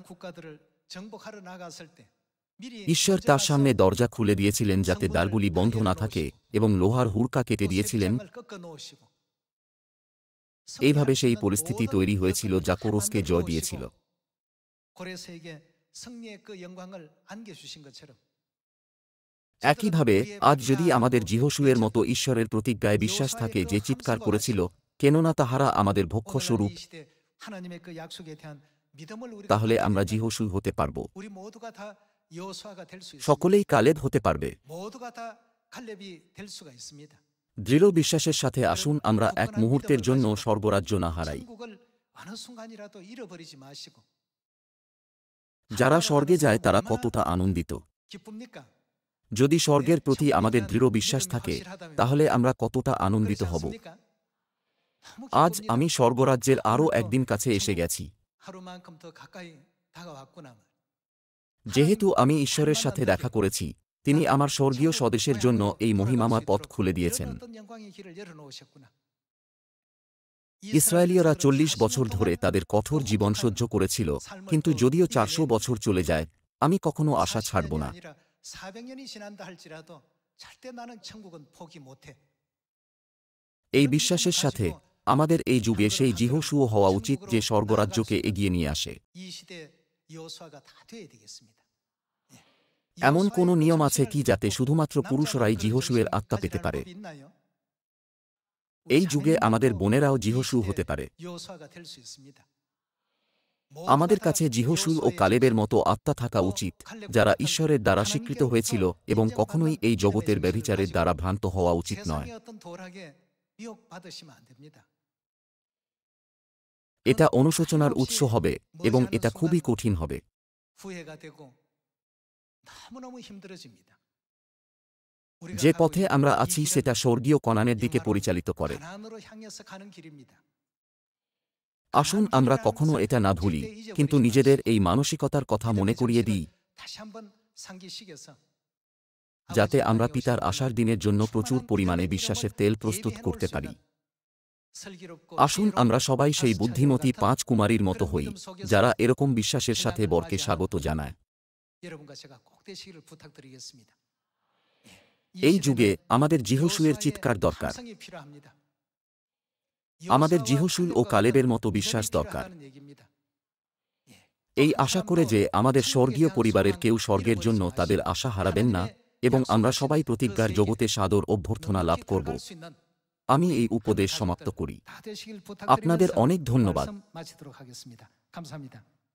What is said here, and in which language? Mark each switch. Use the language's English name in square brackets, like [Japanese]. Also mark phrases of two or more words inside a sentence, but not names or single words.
[Bangla] ঈশ্বর তার সামনে দরজা খুলে দিয়েছিলেন যাতে দ্বারগুলি বন্ধ না থাকে, এবং লোহার হুড়কা কেটে দিয়েছিলেন। এইভাবে সেই পরিস্থিতি তৈরি হয়েছিল যা কোরসকে জয় দিয়েছিল। [Korean] 승리의 그 영광을 안겨주신 것처럼 [Bangla] একইভাবে আজ যদি আমাদের জিহোশুয়ের মতো ঈশ্বরের প্রতিজ্ঞায় বিশ্বাস থাকে যে চিৎকার করেছিল, কেননা তাহারা আমাদের ভক্ষ্যস্বরূপ, [Korean] 오늘날 이 시대 하나님의 그 약속에 대한 믿음을 우리가 [Bangla] তাহলে [Korean] 갖게 [Bangla] আমরা [Korean] 되면 [Bangla] জিহোশু হতে পারব। [Korean] 우리 모두가 다 여호수아가 될 수 있습니다. [Bangla] সকলেই কালেব হতে পারবে। [Korean] 모두가 다 칼렙이 될 수가 있습니다. [Bangla] দৃঢ় বিশ্বাসের সাথে আসুন আমরা এক মুহূর্তের জন্য স্বর্গরাজ্য না হারাই। [Korean] 천국을 어느 순간이라도 잃어버리지 마시고 [Bangla] যারা স্বর্গে যায় তারা কতটা আনন্দিত। [Korean] 기쁩니까? [Bangla] যদি স্বর্গের প্রতি আমাদের দৃঢ় বিশ্বাস থাকে, তাহলে আমরা কতটা আনন্দিত [Korean] 그렇지 [Bangla] হব। [Korean] 않습니까? 너무 [Bangla] আজ [Korean] 기쁩니다. [Bangla] আমি স্বর্গরাজ্যের আরও একদিন কাছে এসে গেছি। [Korean] 하루만큼 더 가까이 다가왔구나. [Bangla] যেহেতু আমি ঈশ্বরের সাথে দেখা করেছি, তিনি আমার স্বর্গীয় স্বদেশের জন্য এই মহিমাময় পথ খুলে দিয়েছেন। [Korean] 이런 어떤 영광의 길을 열어놓으셨구나. [Bangla] ইসরায়েলীয়রা 40 বছর ধরে তাদের কঠোর জীবন সহ্য করেছিল, কিন্তু যদিও 400 বছর চলে যায়, আমি কখনো আশা ছাড়ব না। [Korean] 400년이 지난다 할지라도 절대 나는 천국은 포기 못해. [Bangla] এই বিশ্বাসের সাথে আমাদের এই যুগে সেই জিহোশুও হওয়া উচিত যে স্বর্গরাজ্যকে এগিয়ে নিয়ে আসে। [Korean] 이 시대 여호수아가 다 돼야 되겠습니다. 예. [Bangla] এমন [Korean] 여호수아의 [Bangla] কোনো [Korean] 그 [Bangla] নিয়ম আছে কি [Korean] 정신을 [Bangla] যাতে [Korean] 믿고 [Bangla] শুধুমাত্র পুরুষরাই [Korean] 남자가 [Bangla] জিহোশুয়ের [Korean] 그런 [Bangla] আত্মা [Korean] 정신을 [Bangla] পেতে পারে? [Korean] 가질 법이 있나요? [Bangla] এই [Korean] 우리 [Bangla] যুগে আমাদের [Korean] 자매님들도 [Bangla] বোনেরাও [Korean] 이 [Bangla] জিহোশু [Korean] 시대의 [Bangla] হতে পারে। [Korean] 여호수아가 될 수 있습니다. [Bangla] আমাদের [Korean] 모두가 다 [Bangla] কাছে জিহোশু ও [Korean] 여호수아의 [Bangla] কালেবের [Korean] 정신, [Bangla] মতো আত্মা থাকা [Korean] 또 [Bangla] উচিত, [Korean] 칼렙과 [Bangla] যারা [Korean] 같은 [Bangla] ঈশ্বরের দ্বারা [Korean] 하나님께로부터 [Bangla] স্বীকৃত হয়েছিল এবং [Korean] 인정받는 [Bangla] কখনোই এই [Korean] 믿음의 [Bangla] জগতের [Korean] 정신을 [Bangla] ব্যভিচারের [Korean] 가지고 [Bangla] দ্বারা ভ্রান্ত হওয়া উচিত নয়। [Korean] 세상의 어떤 도락에 미혹받으시면 안 됩니다. [Bangla] এটা অনুশোচনার উৎস হবে এবং এটা খুবই কঠিন হবে। [Korean] 후회가 되고 너무너무 힘들어집니다. 우리가 [Bangla] যে [Korean] 가고 [Bangla] পথে [Korean] 있는 [Bangla] আমরা [Korean] 이 [Bangla] আছি [Korean] 길은 [Bangla] সেটা স্বর্গীয় কনানের দিকে [Korean] 영화로운 [Bangla] পরিচালিত করে। [Korean] 가나안으로 향해서 가는 길입니다. [Bangla] আসুন আমরা কখনো এটা না ভুলি, কিন্তু নিজেদের এই মানসিকতার কথা মনে করিয়ে দিই, [Korean] 다시 한번 상기시켜서 [Bangla] যাতে [Korean] 아버지와 [Bangla] আমরা [Korean] 여호수아를 [Bangla] পিতার আসার দিনের জন্য প্রচুর পরিমাণে বিশ্বাসের তেল প্রস্তুত [Korean] 예비해 [Bangla] করতে [Korean] 놓을 수 [Bangla] পারি। [Korean] 있는 슬기롭고 [Bangla] আসুন [Korean] 지혜로운 [Bangla] আমরা সবাই সেই [Korean] 다섯 [Bangla] বুদ্ধিমতী [Korean] 자녀 [Bangla] 5 [Korean] 같은 [Bangla] কুমারীর মতো [Korean] 그런 [Bangla] হই, [Korean] 믿음 속에서 [Bangla] যারা এরকম বিশ্বাসের সাথে [Korean] 신랑을 [Bangla] বরকে [Korean] 맞이하는 [Bangla] স্বাগত জানায়। [Korean] 여러분과 제가 꼭 되시기를 부탁드리겠습니다. [Bangla] এই যুগে আমাদের জিহোশুয়ের চিৎকার দরকার। [Korean] 함성이 필요합니다. [Bangla] আমাদের [Korean] 여호수아와 [Bangla] জিহোশুল ও [Korean] 칼렙과 [Bangla] কালেবের [Korean] 같은 [Bangla] মতো [Korean] 믿음이 [Bangla] বিশ্বাস দরকার। [Korean] 필요하다는 얘기입니다. 예. [Bangla] এই [Korean] 또 [Bangla] আশা [Korean] 한 [Bangla] করে [Korean] 사람도 [Bangla] যে আমাদের [Korean] 천국에 [Bangla] স্বর্গীয় [Korean] 대한 [Bangla] পরিবারের [Korean] 소망 [Bangla] কেউ স্বর্গের [Korean] 잃어버리지 [Bangla] জন্য তাদের [Korean] 마시고 [Bangla] আশা হারাবেন না, [Korean] 하나님의 [Bangla] এবং আমরা [Korean] 약속하신 [Bangla] সবাই [Korean] 그 [Bangla] প্রতিজ্ঞার [Korean] 세계 [Bangla] জগতে সাদর অভ্যর্থনা লাভ [Korean] 넉넉히 [Bangla] করব। [Korean] 들어갈 수 있는 [Bangla] আমি এই [Korean] 우리 [Bangla] উপদেশ [Korean] 하나님 [Bangla] সমাপ্ত [Korean] 가족들 [Bangla] করি। [Korean] 다 되시길 [Bangla] আপনাদের [Korean] 부탁드리면서 [Bangla] অনেক ধন্যবাদ। [Korean] 말씀 마치도록 하겠습니다. 감사합니다.